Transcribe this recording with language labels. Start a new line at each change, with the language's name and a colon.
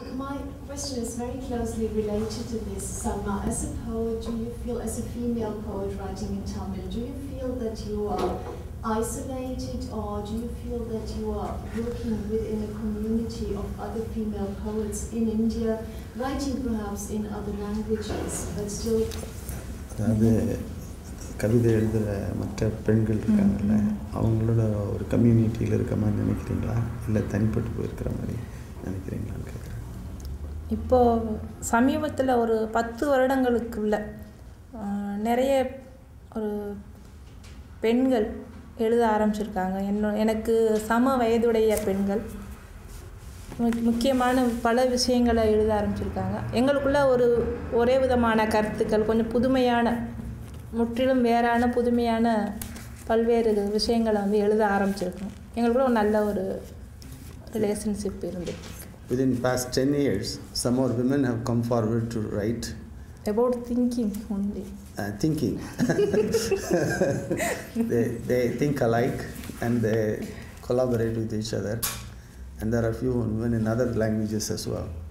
English: My question is very closely related to this. Salma, as a poet, do you feel, as a female poet writing in Tamil, do you feel that you are isolated, or do you feel that you are working within a community of other female poets in India, writing perhaps in other languages, but still...
Tamil: அதாவது கவிதை எழுதுகிற மற்ற பெண்கள் இருக்காங்கல்ல, அவங்களோட ஒரு கம்யூனிட்டியில் இருக்க மாதிரி நினைக்கிறீங்களா, இல்லை தனிப்பட்டு போயிருக்கிற மாதிரி நினைக்கிறீங்களான்னு கேட்குறேன். இப்போது சமீபத்தில் ஒரு 10 வருடங்களுக்குள்ள நிறைய ஒரு பெண்கள் எழுத ஆரம்பிச்சிருக்காங்க. எனக்கு சம வயதுடைய பெண்கள் முக்கியமான பல விஷயங்களை எழுத ஆரம்பிச்சிருக்காங்க. எங்களுக்குள்ள ஒரே விதமான கருத்துக்கள், கொஞ்சம் புதுமையான, முற்றிலும் வேறான புதுமையான பல்வேறு விஷயங்களை எழுத ஆரம்பிச்சிருக்கோம். எங்களுக்குள்ள ஒரு நல்ல ஒரு ரிலேஷன்ஷிப் இருந்துருக்கு.
English: Within past 10 years, some more women have come forward to write about thinking only. Thinking. they think alike and they collaborate with each other. And there are few women in other languages as well.